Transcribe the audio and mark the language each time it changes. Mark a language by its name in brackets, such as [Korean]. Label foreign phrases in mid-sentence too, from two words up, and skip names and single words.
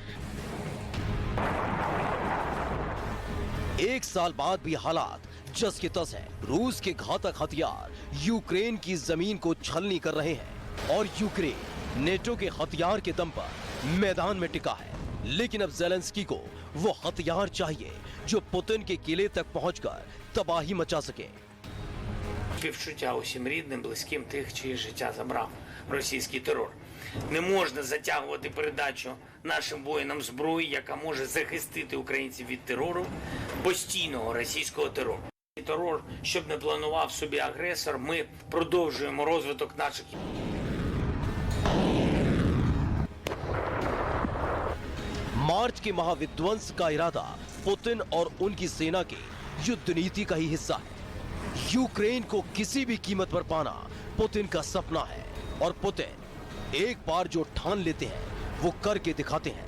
[Hindi] एक साल बाद भी हालात जस के तस है। रूस के घातक हथियार यूक्रेन की जमीन को छलनी कर रहे हैं और यूक्रेन नेटो के हथियार के दम पर मैदान में टिका है। लेकिन अब जेलेंस्की को वो हथियार चाहिए जो पुतिन के किले तक पहुंचकर तबाही मचा सके। [Ukrainian] Співчуття усім рідним, близьким тих, чиє життя забрав російський терор. Не можна затягувати передачу нашим воїнам зброї, яка може захистити українців від терору, постійного російського терору. І терор, щоб не планував собі агресор, ми продовжуємо розвиток наших. [Hindi] मार्च के महाविध्वंस का इरादा पुतिन और उनकी सेना की युद्ध नीति का ही हिस्सा है। यूक्रेन को किसी भी कीमत पर पाना पुतिन का सपना है और पुतिन एक बार जो ठान लेते हैं वो करके दिखाते हैं।